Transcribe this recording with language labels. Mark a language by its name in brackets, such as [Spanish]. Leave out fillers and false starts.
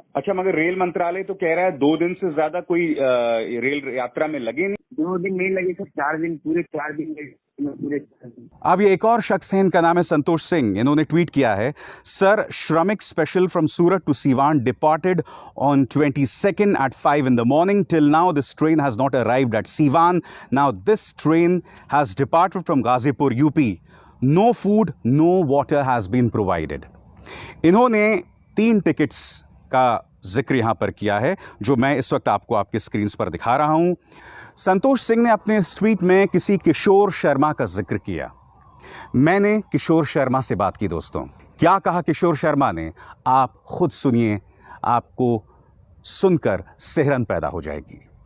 [Hindi] अच्छा, मगर रेल मंत्रालय तो कह रहा है 2 दिन से ज्यादा कोई रेल यात्रा में लगे नहीं। 2 दिन नहीं लगे सर, 4 दिन, पूरे 4 दिन लगे, पूरे 4 दिन। अब ये एक और शख्स है, इनका नाम है संतोष सिंह। इन्होंने ट्वीट किया है, सर, श्रमिक special [English] From Surat to Siwan departed on 22nd at 5 in the morning. Till now this train has not arrived at Siwan. Now this train has departed from Ghazipur, UP. No food, no water has been provided. [Hindi] इन्होंने 3 tickets का जिक्र यहां पर किया है जो मैं इस वक्त आपको आपके स्क्रीन पर दिखा रहा हूं। संतोष सिंह ने अपने इस ट्वीट में किसी किशोर शर्मा का जिक्र किया। मैंने किशोर शर्मा से बात की दोस्तों। क्या कहा किशोर शर्मा ने, आप खुद सुनिए, आपको सुनकर सिहरन पैदा हो जाएगी।